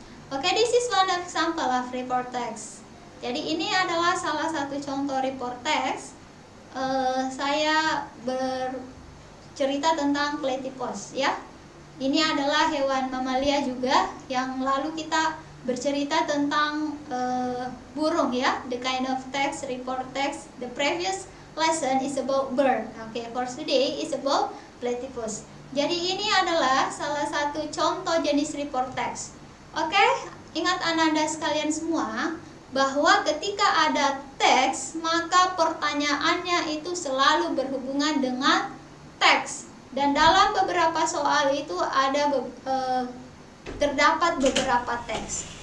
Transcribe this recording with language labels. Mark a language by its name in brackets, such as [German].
[English] Oke, this is one example of report text. [Indonesian] Jadi ini adalah salah satu contoh report text. Saya bercerita tentang platypus ya. Ini adalah hewan mamalia juga. Yang lalu kita bercerita tentang burung ya. [English] The kind of text, report text. The previous lesson is about bird. Okay, for today is about platypus. [Indonesian] Jadi ini adalah salah satu contoh jenis report text. Oke, ingat Ananda sekalian semua, bahwa ketika ada teks, maka pertanyaannya itu selalu berhubungan dengan teks. Dan dalam beberapa soal itu ada terdapat beberapa teks.